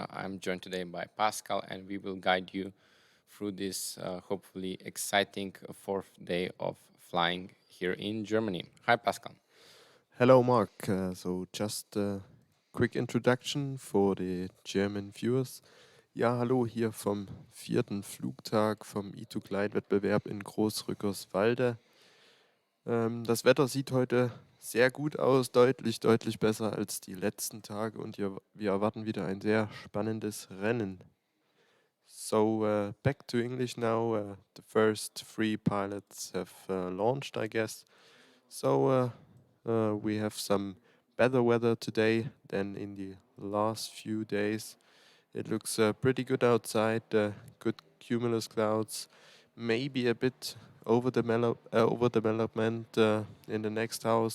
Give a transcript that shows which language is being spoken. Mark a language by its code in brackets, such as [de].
[en] I'm joined today by Pascal, and we will guide you through this hopefully exciting fourth day of flying here in Germany. Hi, Pascal. Hello, Mark. So just a quick introduction for the German viewers. [de] Ja, hallo hier vom vierten Flugtag vom E2GLIDE-Wettbewerb in Großrückerswalde. Das Wetter sieht heute sehr gut aus, deutlich besser als die letzten Tage und wir erwarten wieder ein sehr spannendes Rennen. [en] So back to English now. The first three pilots have launched, I guess. So we have some better weather today than in the last few days. It looks pretty good outside, good cumulus clouds, maybe a bit overdevelopment in the next house.